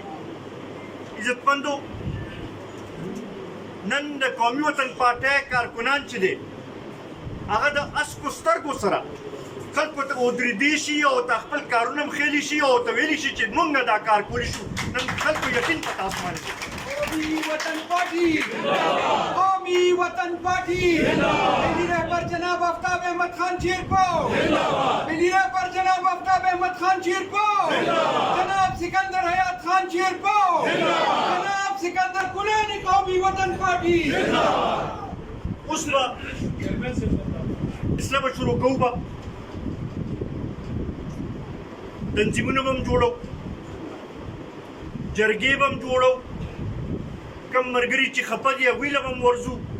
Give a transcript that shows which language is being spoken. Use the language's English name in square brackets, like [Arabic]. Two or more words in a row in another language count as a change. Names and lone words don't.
[Pashto] عزتمندو، نن د قومي وطن پارټۍ کارکنان چې دی هغه د اسکو سترګو سره خلکو ته ودرېدی شي او ته خپل کارونه هم ښیلی شي او ته ویلی شي چې موږ دا کار کولی شو. نن خلکو یقین په تاسو باندې دی. قومی وطن پارٹی قومی وطن پارٹی ملی رہبر جناب آفتاب احمد خان شیرپور، ملی رہبر جناب آفتاب احمد خان شیرپور، جناب سکندر حیات خان شیرپور، جناب سکندر کلینی قومی وطن پارٹی. اوس به اسلام شروع کوو، به تنظیمونه به هم جوړو، جرګې به هم جوړو، کم ملګري چې خفه دي هغوی له به هم ورځو.